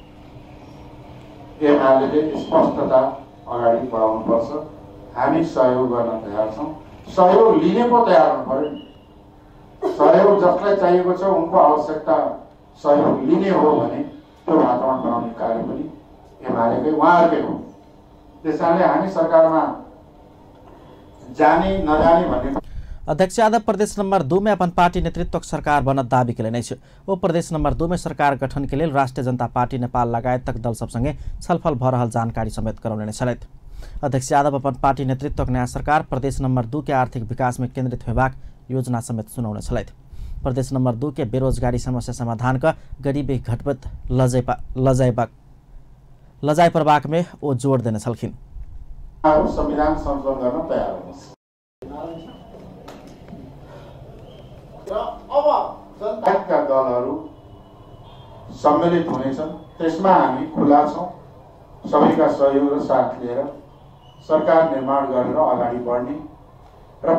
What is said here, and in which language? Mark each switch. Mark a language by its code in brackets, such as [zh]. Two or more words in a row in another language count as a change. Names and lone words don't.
[ne] एमाले स्पष्टता अगाडि बढाउनुपर्छ, हामी सहयोग गर्न तयार छौँ, सहयोग लिने पो तयार हुनु पर्यो। सहयोग जसलाई चाहिएको छ उनको आवश्यकता सहयोग लिने हो भने त्यो वातावरण बनाउने कार्य पनि एमालेकै उहाँहरूकै हो। त्यसैले हामी सरकारमा जाने नजाने भन्ने। [mai] अध्यक्ष यादव प्रदेश नंबर 2 में अपन पार्टी नेतृत्व सरकार बनत दावी के लिए ओ प्रदेश नंबर 2 में सरकार गठन के लिए राष्ट्रीय जनता पार्टी नेपाल लगायत तक दल सबसँगै छलफल भ रहल जानकारी समेत कराउने छलैथ। अध्यक्ष यादव अपन पार्टी नेतृत्व नयाँ सरकार प्रदेश नंबर 2 के आर्थिक विकास में केंद्रित होबाक योजना समेत सुनाउने छलैथ। प्रदेश नंबर 2 के बेरोजगारी समस्या समाधान का गरीबी घटबत लजाई प्रवाक में वो जोड़ देने छलखिन। [ne] संविधान संशोधन गर्न तयार हुनुहोस् र अब जनताका दलहरू सम्मिलित हुनेछन्, त्यसमा हामी खुला छौँ। सबैका सहयोग र साथ लिएर सरकार निर्माण गरेर अगाडि बढ्ने र